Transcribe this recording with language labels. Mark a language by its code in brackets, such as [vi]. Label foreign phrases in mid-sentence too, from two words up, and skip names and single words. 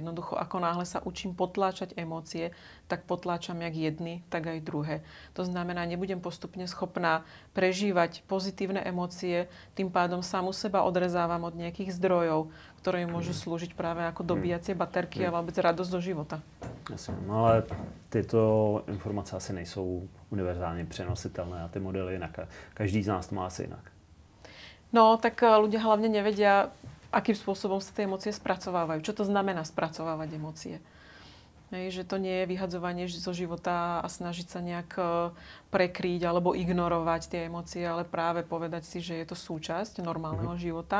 [sk] Jednoducho, ako náhle sa učím potláčať emócie, tak potláčam jak jedny, tak aj druhé. To znamená, nebudem postupne schopná prežívať pozitívne emócie, tým pádom samu seba odrezávam od nejakých zdrojov, ktoré mi môžu slúžiť práve ako dobíjacie baterky a vôbec radosť do života. [cs] Jasně, no ale tyto informace asi nejsou univerzálně přenositelné a ty modely jinak. Každý z nás to má asi jinak. [sk] No, tak ľudia hlavne nevedia, akým spôsobom sa tie emócie spracovávajú. Čo to znamená spracovávať emócie? Že to nie je vyhadzovanie zo života a snažiť sa nejak prekryť alebo ignorovať tie emócie, ale práve povedať si, že je to súčasť normálneho života.